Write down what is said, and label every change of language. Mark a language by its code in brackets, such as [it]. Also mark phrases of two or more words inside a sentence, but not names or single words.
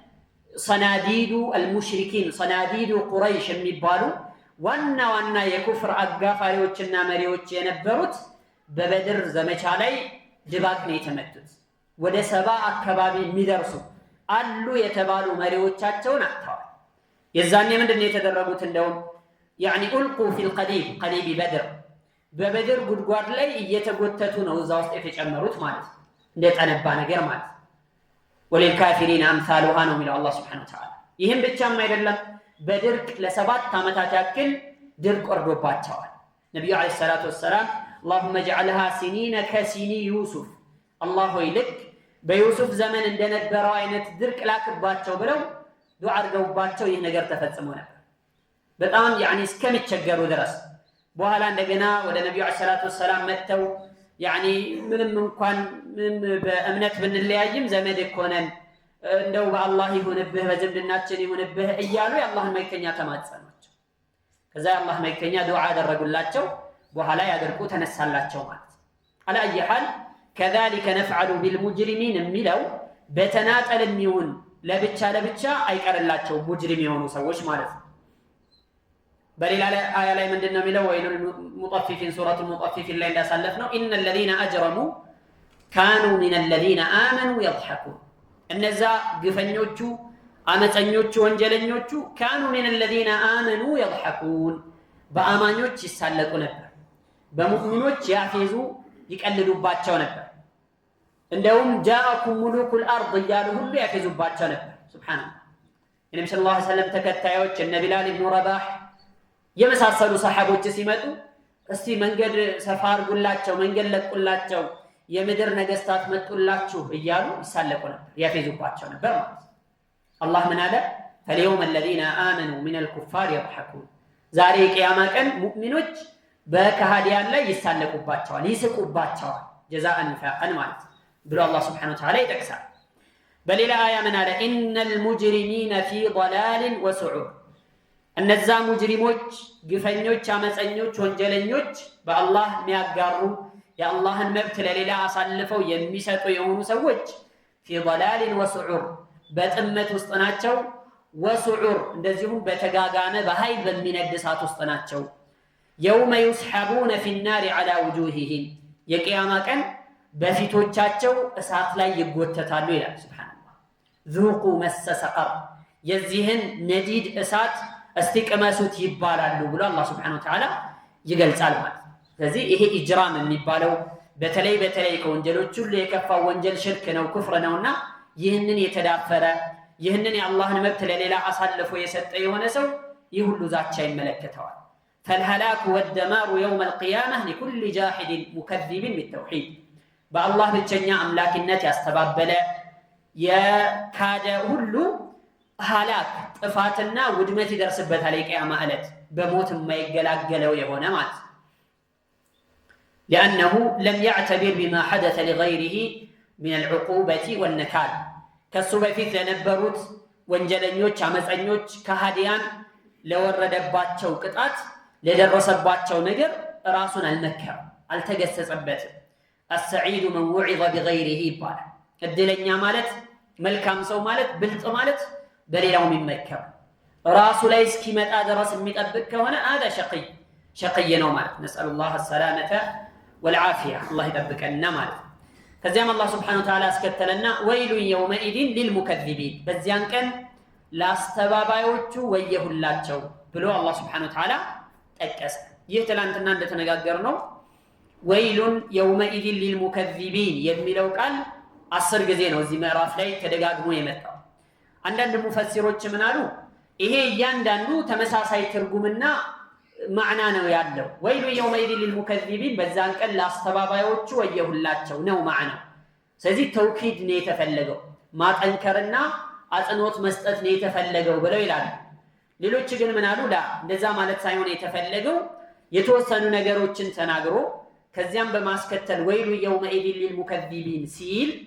[ar] صناديد المشركين صناديد قريش [am] የሚባሉ ዋና ዋና የኩፍር አጋፋሪዎችና መሪዎች የነበሩት በበድር ዘመቻ ላይ ድባቅ ነው የተመቱት። ወደ 70 አካባቢ የሚደርሱ አሉ የተባሉ መሪዎቻቸውን አጥተዋል። የዛኔ ምንድነው የተደረጉት? እንደውም [ar] يعني ألقوا في قليب بدر [am] በበድር ጉድጓድ ላይ እየተጎተቱ ነው እዛ ውስጥ የተጨመሩት ማለት ነው። እንደጠነባ ነገር ማለት [ar] وللكافرين أمثالها [am] ነው የሚለው አላህ [ar] سبحانه وتعالى። [am] ይህም ብቻም አይደለም በድርቅ ለ7 ዓመታት ያክል ድርቅ ወርዶባቸዋል። ነብዩ [ar] عليه الصلاة والسلام اللهم اجعلها سنين كسني يوسف [am] الله ሆይ ልክ በዩሱፍ ዘመን እንደነበረው አይነት ድርቅ ላክባቸው ብለው ዱዓ አድርገውባቸው ይህ ነገር ተፈጽሞ ነበር። በጣም ያኒ እስከሚቸገሩ ድረስ በኋላ እንደገና ወደ ነብዩ [ar] عليه الصلاة والسلام [am] መተው ያኒ ምንም እንኳን በእምነት ብንለያይም ዘመድ እኮነን እንደው በአላህ ይሁንብህ በዝምድናችን ይሁንብህ እያሉ የአላህን መልእክተኛ ተማጸኗቸው። ከዛ የአላህ መልእክተኛ ዱዓ አደረጉላቸው። በኋላ ያደርቁ ተነሳላቸው ማለት አላ ይሐል [ar] كذلك نفعل بالمجرمين [am] የሚለው በተናጠልም ይሁን ለብቻ አይቀርላቸው ሙጅሪም የሆኑ ሰዎች ማለት ነው። በሌላ አያ ላይ ምንድነው የሚለው? [ar] ويل للمطففين سورة المطففين [am] ላይ እንዳሳለፍነው [ar] إن الذين أجرموا كانوا من الذين آمنوا يضحكون [am] እነዛ ግፈኞቹ አመፀኞቹ ወንጀለኞቹ [ar] كانوا من الذين آمنوا يضحكون [am] በአማኞች ይሳለቁ ነበር። በሙእሚኖች ያፌዙ ይቀልዱባቸው ነበር። እንደውም [ar] جاءكم ملوك الأرض [am] እያሉ ሁሉ ያፌዙባቸው ነበር። ሱብሃንአላህ። ነብዩ [ar] صلى الله عليه وسلم [am] ተከታዮች እነ ቢላል ኢብኑ ረባህ የመሳሰሉ ሰሃቦች ሲመጡ እስቲ መንገድ ሰፋ አድርጉላቸው መንገድ ለቁላቸው የምድር ነገስታት መጡላችሁ እያሉ ይሳለቁ ነበር ያፌዙባቸው ነበር ማለት ነው። አላህ ምን አለ? [ar] فاليوم الذين آمنوا من الكفار يضحكون [am] ዛሬ ቂያማ ቀን ሙእሚኖች በከሃዲያን ላይ ይሳለቁባቸዋል ይስቁባቸዋል [ar] جزاءً وفاقاً [am] ማለት ብሎ አላህ [ar] سبحانه وتعالى [am] ይጠቅሳል። በሌላ አያ ምን አለ? [ar] إن المجرمين في ضلال وسعور [am] እነዛ ሙጅሪሞች ግፈኞች አመፀኞች ወንጀለኞች በአላህ የሚያጋሩ የአላህን መብት ለሌላ አሳልፈው የሚሰጡ የሆኑ ሰዎች [ar] في ضلال وسعور [am] በጥመት ውስጥ ናቸው። وسعور እንደዚሁም በተጋጋመ በኃይል በሚነድ እሳት ውስጥ ናቸው። [ar] يوم يسحبون في النار على وجوههم [am] የቂያማ ቀን በፊቶቻቸው እሳት ላይ ይጎተታሉ ይላል። ሱብሃንአላህ [ar] ذوقوا مس سقر [am] የዚህን ነዲድ እሳት እስቲቀመሱት ይባላሉ ብሎ አላህ [ar] سبحانه و [am] Ta'ala ይገልጻል ማለት ነው። ስለዚህ ይሄ ኢጅራም የሚባለው በተለይ ከወንጀሎች ሁሉ የከፋው ወንጀል ሽርክ ነው ኩፍር ነውና ይህንን የተዳፈረ ይህንን የአላህን መብት ለሌላ አሳልፎ የሰጠ የሆነ ሰው ይህ ሁሉ ዛቻ ይመለከተዋል። [ar] فالهلاك والدمار يوم القيامة لكل جاحد مكذب بالتوحيد بالله [am] ብቸኛ አምላክነት ያስተባበለ የካደ ሁሉ ሃላክ ጥፋትና ውድመት ይደርስበታል የቂያማ ዕለት በሞት የማይገላገለው የሆነ ማለት [ar] لأنه لم يعتبر بما حدث لغيره من العقوبة [am] والنكال ከሱ በፊት ለነበሩት ወንጀለኞች አመፀኞች ከሃዲያን ለወረደባቸው ቅጣት ለደረሰባቸው ነገር ራሱን አልመከረም አልተገሰጸበትም [ar] السعيد من وعظ بغيره [am] ይባላል እድለኛ ማለት መልካም ሰው ማለት ብልጥ ማለት በሌላው የሚመከር ራሱ ላይ እስኪመጣ ድረስ የሚጠብቅ ከሆነ [ar] هذا شقي [am] ነው ማለት [ar] نسأل الله السلامة والعافية [am] الله ይጠብቀና ማለት ከዚያም አላህ [ar] سبحانه وتعالى [am] አስከተለና [ar] ويل يومئذ للمكذبين [am] በዚያን ቀን ላስተባባዮቹ ወየሁላቸው ብሎ አላህ [ar] سبحانه وتعالى [am] ጠቀሰ ይህ ትላንትና እንደተነጋገርነው [ar] ويلٌ يومئذ للمكذبين [am] የሚለው ቃል 10 ጊዜ ነው እዚህ ምዕራፍ ላይ ተደጋግሞ የመጣው አንዳንድ ሙፈሲሮች ምን አሉ ይሄ እያንዳንዱ ተመሳሳይ ትርጉምና ማዕና ነው ያለው [ar] ويل يومئذ للمكذبين [am] በዛን ቀን ላስተባባዮቹ ወየሁላቸው ነው ማዕና ስለዚህ ተውኪድ ነው የተፈለገው ማጠንከርና አጽንኦት መስጠት ነው የተፈለገው ብለው ይላሉ ሌሎች ግን ምን አሉ እንደዛ ማለት ሳይሆን የተፈለገው የተወሰኑ ነገሮችን ተናግሮ ከዚያም በማስከተል [ar] ويل يومئذ للمكذبين [am] ሲል